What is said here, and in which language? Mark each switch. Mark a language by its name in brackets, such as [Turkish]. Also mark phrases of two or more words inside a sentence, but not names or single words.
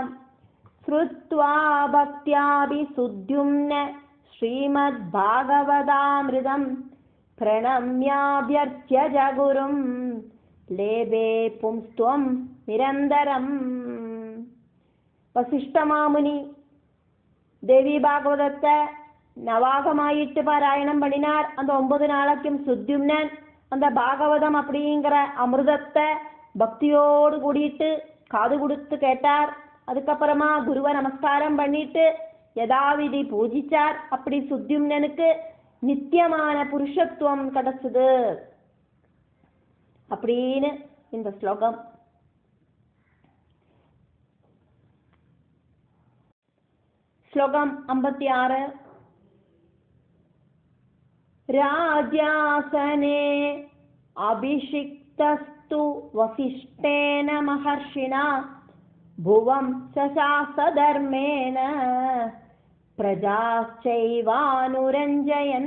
[Sanskrit] ശ്രുത്വാ ഭക്ത്യാഭിസുദ്യുമ്ന ശ്രീമദ്ഭാഗവതാമൃതം പ്രണമ്യാഭ്യർച്ച്യ ഗുരും ലേബേ പുംസ്ത്വം നിരന്തരം. [Malayalam] വസിഷ്ഠമാമുനി ദേവി ഭാഗവതത്തെ [Tamil] நவாகமாயிட்டு பாராயணம் பண்ணினார். அந்த 9 நாளைக்கும் சுத்யும்னன் அந்த பாகவதம் அப்படிங்கிற அமிர்தத்தை பக்தியோடு கூடிட்டு காது கொடுத்து கேட்டார். அதுக்கப்புறமா குருவை நமஸ்காரம் பண்ணிட்டு யதாவிதி பூஜிச்சார். அப்படி சுத்யும்னனுக்கு நித்தியமான புருஷத்துவம் கிடைச்சது அப்படின்னு இந்த ஸ்லோகம். [Sanskrit] ശ്ലോകം 56. രാജ്യാസനേ അഭിഷിക്തസ്തു വസിഷ്ഠേന മഹർഷിണാ ഭുവം ശാസധർമ്മേന പ്രജാശ്ചൈവാനുരഞ്ജയൻ.